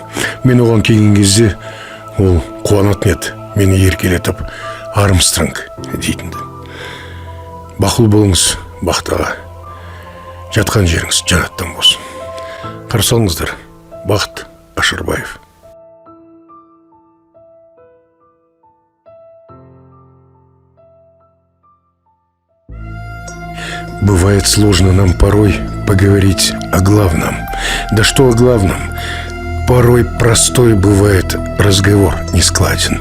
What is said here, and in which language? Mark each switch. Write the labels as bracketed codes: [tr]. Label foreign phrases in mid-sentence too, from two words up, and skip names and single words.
[kk] Мен оған келген кезде ол қуанатын еді, мені еркелетіп Армстронг дейтінді. Бақұл болыңыз, Бақыт аға, жатқан жеріңіз жанаттан болсын. Қарсы алыңыздар, Бақыт Ашырбаев. [ru] Бывает сложно нам порой поговорить о главном. Да что о главном? Порой простой бывает разговор нескладен.